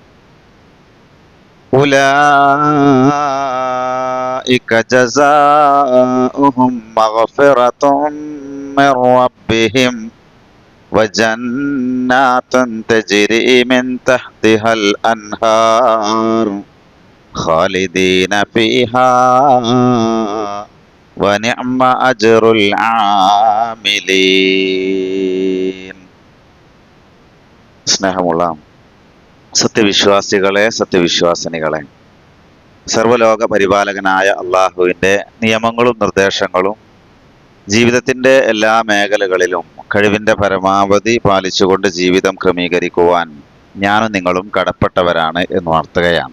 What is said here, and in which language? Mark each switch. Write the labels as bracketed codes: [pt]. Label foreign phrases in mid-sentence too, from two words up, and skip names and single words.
[ar] أولئك جزاؤهم مغفرة من ربهم وجنات تجري من تحتها الأنهار خالدين فيها ونعم أجر العاملين. [ml] സ്നേഹമുള്ള സത്യവിശ്വാസികളെ, സത്യവിശ്വാസിനികളെ, സർവ്വലോക പരിപാലകനായ അള്ളാഹുവിൻ്റെ നിയമങ്ങളും നിർദ്ദേശങ്ങളും ജീവിതത്തിൻ്റെ എല്ലാ മേഖലകളിലും കഴിവിൻ്റെ പരമാവധി പാലിച്ചുകൊണ്ട് ജീവിതം ക്രമീകരിക്കുവാൻ ഞാനും നിങ്ങളും കടപ്പെട്ടവരാണ് എന്ന് വാർത്തകയാണ്.